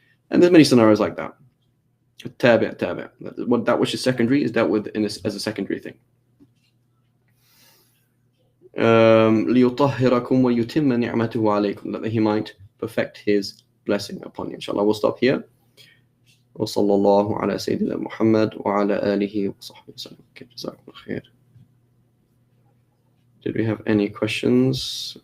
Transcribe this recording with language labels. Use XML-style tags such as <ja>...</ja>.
<en>And there's many scenarios like that. Tabi'. That which is secondary is dealt with as a secondary thing.</en> <ar>لِيُطَهِّرَكُمْ وَيُتِمَّ نِعْمَتُهُ عَلَيْكُمْ,</ar> <en>that he might perfect his blessing upon you. Inshallah, we'll stop here.</en> <ar>وصلى الله على سيدنا محمد وعلى آله وصحبه وسلم. Okay, جزاكم خير.</ar> <en>Did we have any questions?</en>